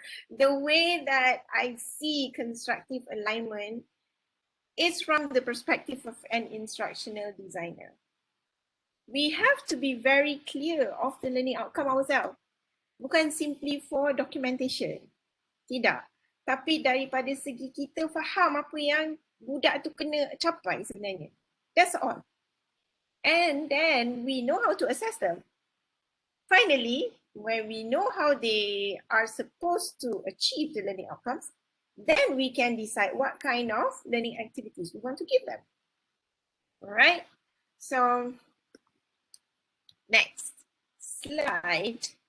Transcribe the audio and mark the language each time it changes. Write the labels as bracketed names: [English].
[English] The way that I see constructive alignment is from the perspective of an instructional designer. We have to be very clear of the learning outcome ourselves. [Malay] Bukan [English] simply for documentation. [Malay] Tidak. Tapi daripada segi kita faham apa yang budak tu kena capai sebenarnya. [English] That's all. And then we know how to assess them. Finally, when we know how they are supposed to achieve the learning outcomes, then we can decide what kind of learning activities we want to give them. All right, so next slide.